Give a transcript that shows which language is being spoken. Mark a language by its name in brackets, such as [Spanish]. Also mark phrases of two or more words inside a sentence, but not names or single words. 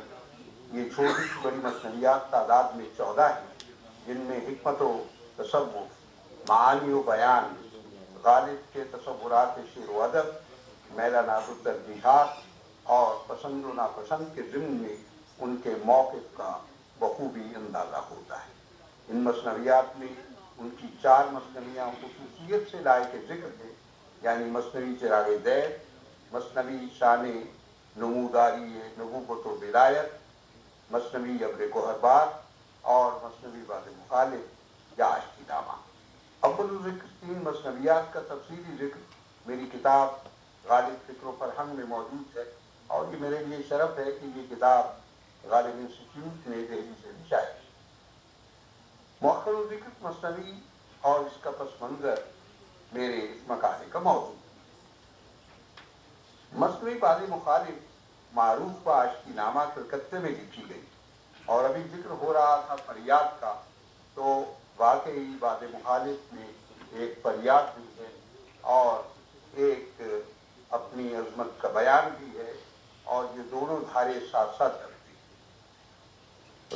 [Urdu] یہ چھوٹی سی بڑی مثنویات تعداد میں 14 ہیں، جن میں حکمت و تصوف، معانی و بیان، غالب کے تصورات شعر و ادب، میلانات و ترجیحات اور پسند و ناپسند کے ضمن میں ان کے موقف کا بخوبی اندازہ ہوتا ہے۔ ان مثنویات میں ان کی 4 مثنویاں خصوصیت سے لائق ذکر ہیں، یعنی مثنوی چراغ دیر، مثنوی شان نموداری نبوت و ولایت، مثنوی ابر گوہربار اور مثنوی باد مخالف یا عشقی نامہ۔ اول ذکر 3 مثنویات کا تفصیلی ذکر میری کتاب غالب فکر و فرہنگ میں موجود ہے، اور یہ میرے لیے شرف ہے کہ یہ کتاب غالب انسٹیٹیوٹ نے دہلی سے بھی شائع کی۔ مؤخر ذکر مثنوی اور اس کا پس منظر میرے اس مقالے کا موضوع۔ مثنوی باد مخالف معروف و عشقی نامہ کلکتے میں لکھی گئی، اور ابھی ذکر ہو رہا تھا فریاد کا، تو واقعی باد مخالف میں ایک فریاد بھی ہے اور ایک اپنی عظمت کا بیان بھی ہے، اور یہ دونوں دھارے ساتھ ساتھ چلتی ہیں۔